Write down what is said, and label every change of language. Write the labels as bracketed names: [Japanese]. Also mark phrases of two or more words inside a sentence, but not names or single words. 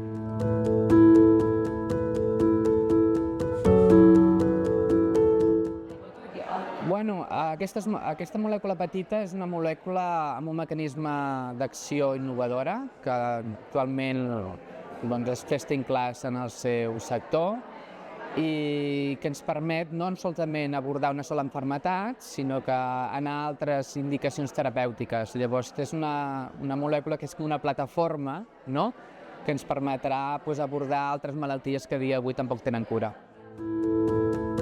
[Catalan] Aquesta molècula petita és una molècula amb un mecanisme d'acció innovadora que actualment és [English] first in class [Catalan] en el seu sector i que ens permet no solament abordar una sola malaltia, sinó que anar a altres indicacions terapèutiques. Llavors és una molècula que és una plataforma que ens permetrà abordar altres malalties que a dia d'avui tampoc tenen cura.